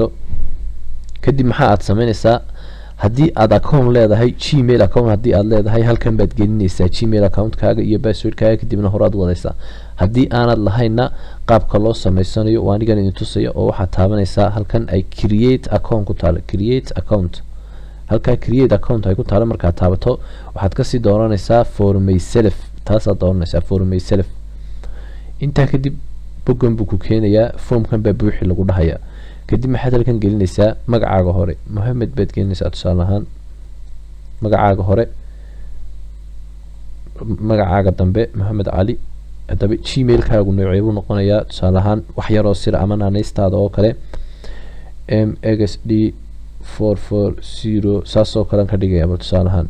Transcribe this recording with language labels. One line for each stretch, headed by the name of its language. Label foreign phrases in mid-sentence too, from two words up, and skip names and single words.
Somali: kadib maxaa aad sameynaysaa haddii aad account leedahay Gmail account haddii aad leedahay halkan baad gelinaysaa Gmail account-kaaga iyo password-kaaga, kadibna horaad wadaysaa. haddii aanad lahayna qaabka loo sameysanayo waa anigan idin tusaya oo waxaad taabanaysaa halkan ay
English: create account
Somali: ku taalo.
English: create account
Somali: halka
English: create account
Somali: ay ku taalo markaad taabato waxaad kasii dooranaysaa
English: for myself,
Somali: taasaad dooranaysaa
English: for myself.
Somali: intaa kadib bogan buu ku keenayaa, formkan baa buuxi lagu dhahayaa. kadib maxaad halkan gelinaysaa magacaaga hore Mohamed baad gelinaysaa tusaale ahaan magacaaga hore, magacaaga dambe Mohamed Cali. haddaba Gmail-kaagu noocee buu noqonayaa tusaale ahaan wax yaroo sir ama naanaystaada oo kale mxd440 saasoo kale ka dhigaya tusaale ahaan.